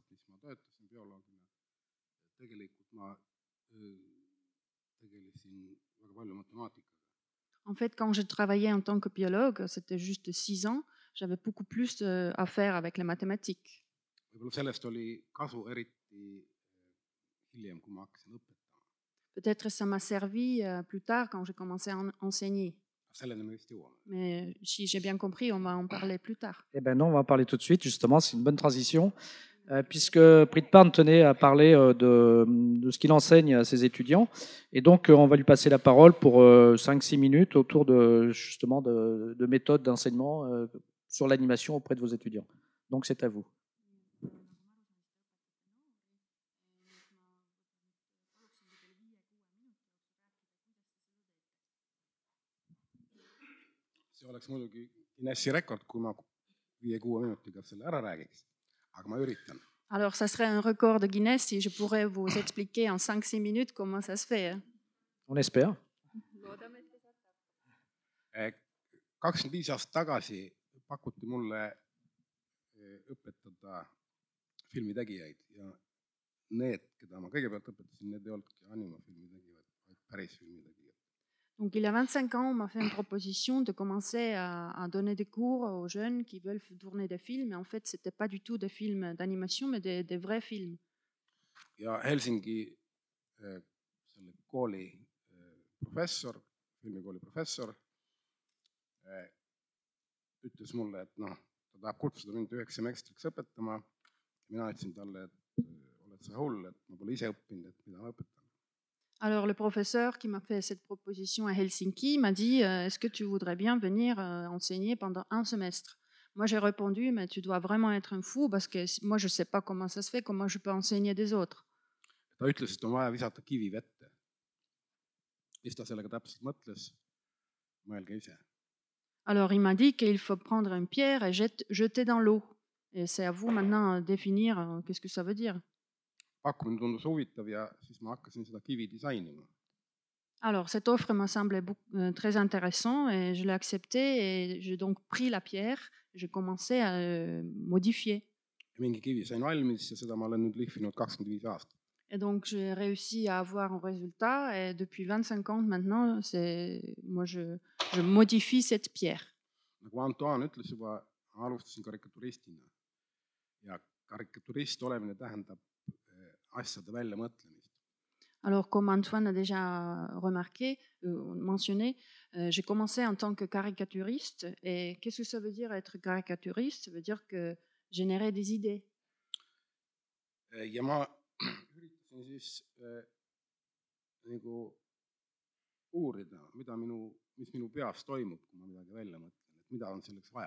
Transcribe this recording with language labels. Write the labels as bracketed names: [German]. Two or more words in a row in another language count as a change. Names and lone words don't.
[Estonian] mis ma töötasin bioloogina, tegelikult ma tegelesin väga palju matemaatikaga. [French] En fait, quand j'ai travaillé en tant que biologue, c'était juste 6 ans, j'avais beaucoup plus à faire avec les mathématiques. [Estonian] Võib-olla sellest oli kasu eriti hiljem, kui ma hakkasin õpetama. [French] Peut-être ça m'a servi plus tard quand j'ai commencé à enseigner. Mais si j'ai bien compris, on va en parler plus tard. Eh bien non, on va en parler tout de suite, justement, c'est une bonne transition, puisque Prit-Parnes tenait à parler de ce qu'il enseigne à ses étudiants. Et donc, on va lui passer la parole pour 5-6 minutes autour justement de méthodes d'enseignement sur l'animation auprès de vos étudiants. Donc c'est à vous. [Estonian] see oleks muidugi Guinessi rekord, kui ma 5-6 minutiga selle ära räägiks, aga ma üritan. [French] Alors, ça serait un record de Guinness si je pourrais vous expliquer en 5-6 minutes comment ça se fait. On espère. [Estonian] 25 aastat tagasi pakuti mulle õpetada filmitegijaid ja need, keda ma kõigepealt õpetasin, need ei olnudki animafilmi tegijad, vaid päris filmitegijad. [French] Donc, il y a 25 ans, on m'a fait une proposition de commencer à donner des cours aux jeunes qui veulent tourner des films. Et en fait, ce n'était pas du tout des films d'animation, mais des vrais films. [Estonian] Ja Helsingi selle kooli professor, filmikooli professor ütles mulle, et noh, ta tahab kutsuda mind 1 semestriks õpetama. Mina ütlesin talle, et oled sa hull, et ma pole ise õppinud, et mida ma õpetan. [French] Alors, le professeur qui m'a fait cette proposition à Helsinki m'a dit est-ce que tu voudrais bien venir enseigner pendant 1 semestre? Moi, j'ai répondu mais tu dois vraiment être un fou parce que moi, je ne sais pas comment ça se fait, comment je peux enseigner des autres. [Estonian] Ta ütles, et on vaja visata kivi vette. Mis ta sellega täpselt mõtles? Mõelge ise. [French] Alors, il m'a dit qu'il faut prendre une pierre et jeter dans l'eau. Et c'est à vous maintenant de définir qu'est-ce que ça veut dire. [Estonian] Pakkumine tundus huvitav ja siis ma hakkasin seda kivi disainima. [French] Alors, cette offre me semblait très intéressante et je l'ai acceptée et j'ai donc pris la pierre et j'ai commencé à modifier. [Estonian] Mingi kivi sain valmis ja seda ma olen nüüd lihvinud 25 aastat. [French] Et donc, j'ai réussi à avoir un résultat et depuis 25 ans maintenant, moi, je modifie cette pierre. [Estonian] Nagu Antoine ütles juba, alustasin karikaturistina ja karikaturist olemine tähendab asjade väljamõtlemist. [French] Alors, comme Antoine a déjà remarqué, mentionné, j'ai commencé en tant que caricaturiste. Et qu'est-ce que ça veut dire être caricaturiste? Ça veut dire que générer des idées. [Estonian] Ja ma üritasin siis nagu uurida, mis minu peas toimub, kui ma midagi välja mõtlen, et mida on selleks vaja.